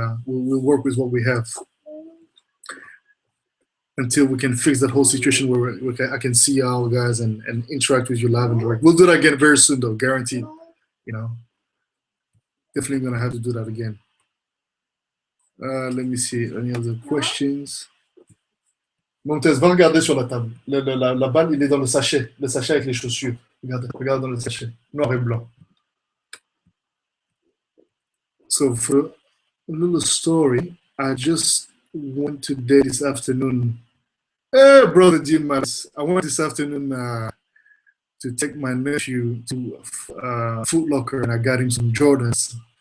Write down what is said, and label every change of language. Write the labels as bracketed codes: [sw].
[en] We'll work with what we have until we can fix that whole situation where I can see y'all guys and interact with you live and direct. We'll do that again very soon, though, guaranteed. You know, definitely gonna have to do that again. Let me see any other questions. [fr] Montez, va regarder sur la table. La balle, il est dans le sachet avec les chaussures. Regarde dans le sachet, noir et blanc. [en] So for a little story, I just went to date this afternoon. Hey, brother Jim, I went this afternoon to take my nephew to Foot Locker, and I got him some Jordans.